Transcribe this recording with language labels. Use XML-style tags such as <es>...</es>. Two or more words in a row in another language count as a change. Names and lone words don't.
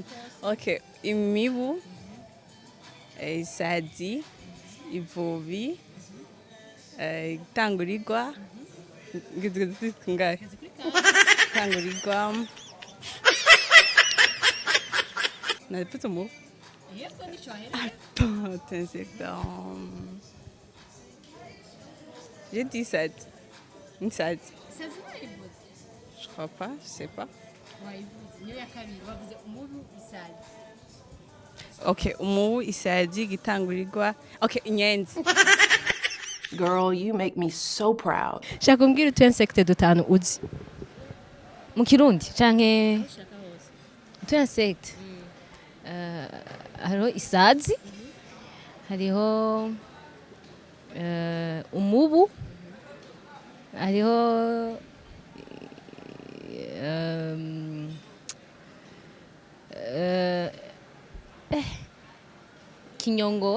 <rn>Okay, imibu, isazi, ivubi, itangurirwa, ngahe? Itangurirwa. Nalipata umubu.</rn> <fr>Attends, insecte. J'ai dit isazi.</fr> <rn>Isazi.</rn> <fr>Je crois pas, je sais pas.</fr> <rn>Okay, umubu, isazi, itangurirwa. Okay, inyenzi.</rn> <en>Girl, you make me so proud.</en> <rn>shaka umbwire utu insecte dutanu uzi mu kirundi canke utu insecte hariho isazi hariho umubu hariho kinyongore</rn>